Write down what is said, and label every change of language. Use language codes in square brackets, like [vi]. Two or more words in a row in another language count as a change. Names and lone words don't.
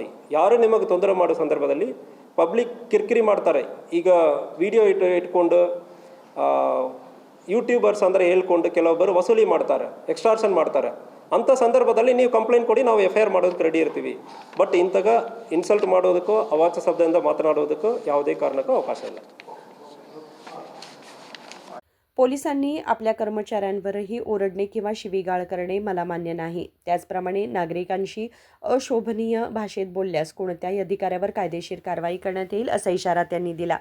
[kn] ಯಾರು ನಿಮಗೆ ತೊಂದರೆ ಮಾಡೋ ಸಂದರ್ಭದಲ್ಲಿ ಪಬ್ಲಿಕ್ ಕಿರಿಕಿರಿ ಮಾಡ್ತಾರೆ, ಈಗ ವಿಡಿಯೋ ಇಟ್ಕೊಂಡು ಯೂಟ್ಯೂಬರ್ಸ್ ಅಂದರೆ ಹೇಳ್ಕೊಂಡು ಕೆಲವೊಬ್ಬರು ವಸೂಲಿ ಮಾಡ್ತಾರೆ, ಎಕ್ಸ್ಟಾರ್ಷನ್ ಮಾಡ್ತಾರೆ. ಅಂಥ ಸಂದರ್ಭದಲ್ಲಿ ನೀವು ಕಂಪ್ಲೇಂಟ್ ಕೊಡಿ, ನಾವು FIR ಮಾಡೋದಕ್ಕೆ ರೆಡಿ ಇರ್ತೀವಿ. ಬಟ್ ಇಂಥಗ ಇನ್ಸಲ್ಟ್ ಮಾಡೋದಕ್ಕೋ ಅವಾಚ್ಯ ಶಬ್ದದಿಂದ ಮಾತನಾಡೋದಕ್ಕೋ ಯಾವುದೇ ಕಾರಣಕ್ಕೂ ಅವಕಾಶ ಇಲ್ಲ. [mr] पोलिसांनी आपल्या कर्मचाऱ्यांवरही ओरडणे किंवा शिवीगाळ करणे मला मान्य नाही. त्याचप्रमाणे नागरिकांशी अशोभनीय भाषेत बोलल्यास कोणत्याही अधिकाऱ्यावर कायदेशीर कारवाई करण्यात येईल असा इशारा त्यांनी दिला.